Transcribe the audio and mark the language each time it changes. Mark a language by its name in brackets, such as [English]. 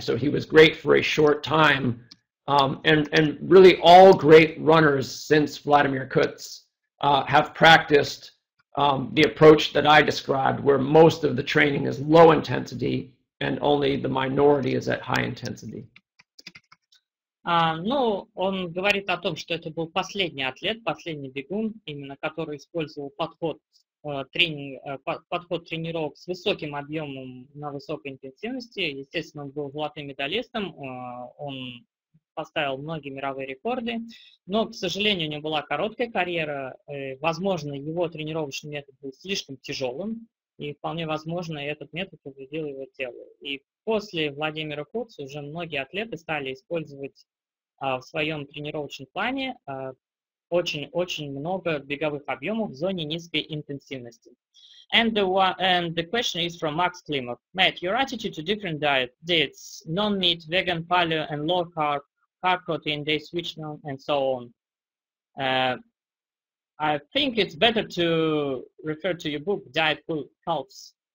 [English] So he was great for a short time. And really all great runners since Vladimir Kutz have practiced the approach that I described, where most of the training is low intensity and only the minority is at high intensity. [Russian] Ну, он говорит о том, что это был последний атлет, последний бегун, именно который использовал подход тренировок с высоким объемом на высокой интенсивности. Естественно, он был золотым медалистом, он поставил многие мировые рекорды, но, к сожалению, у него была короткая карьера. Возможно, его тренировочный метод был слишком тяжелым, и вполне возможно, этот метод повредил его телу. И после Владимира Кутца уже многие атлеты стали использовать в своем тренировочном плане очень-очень много беговых объемов в зоне низкой интенсивности. [English] And the question is from Max Klimov. Matt, your attitude to different diets, non-meat, vegan, paleo, and low-carb, carb protein, they switch on, and so on. I think it's better to refer to your book, Diet Cults.